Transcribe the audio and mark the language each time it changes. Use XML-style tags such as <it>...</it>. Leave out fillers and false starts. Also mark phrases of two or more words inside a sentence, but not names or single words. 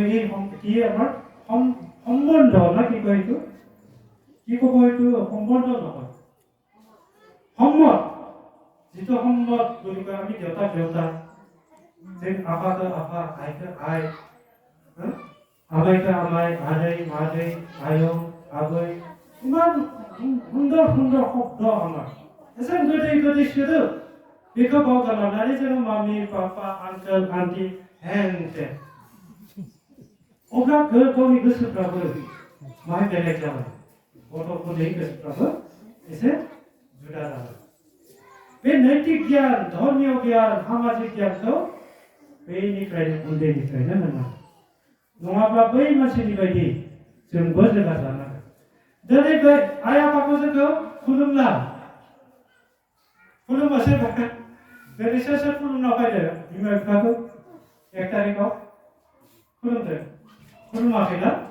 <as>এই কি আমাৰ সম্বন্ধ না কি কয় এইটো কি ক'ব এইটো সম্বন্ধ নহয় সম্মত যিটো সম্মত বুলি কয় আমি দেউতাক যে আপাকে আপা আইকে আই আমাইকে আমাই মাदै আয়ং আবৈ ইমান সুন্দৰ সুন্দৰ শব্দ আমাৰ এজন গোটেই সোদোব</as> <brx>बेखौ बावगारलांनानै जोङो</brx> <en>mummy papa uncle aunty</en> <brx>हेन टेन अब्ला गावनि गोसोफ्राबो माहाय बेलेग जाबाय गथ'फोरनि गोसोफ्राबो एसे जुदा जाबाय बे नैतिक गियान धर्मीय गियान सामाजिक गियानखौ बैनिफ्रायनो उन्दैनिफ्रायनो मोननांगौ नङाब्ला बै मानसिनि बायदि जोंबो जोगा जानांगोन दिनै बे आइ आफाखौ जोंखौ खुलुमला खुलुमासै दिनै सोर खुलुमना फैदो बिमा बिफाखौ 1 तारिखआव खुलुमदो खुलुमाखैना</brx>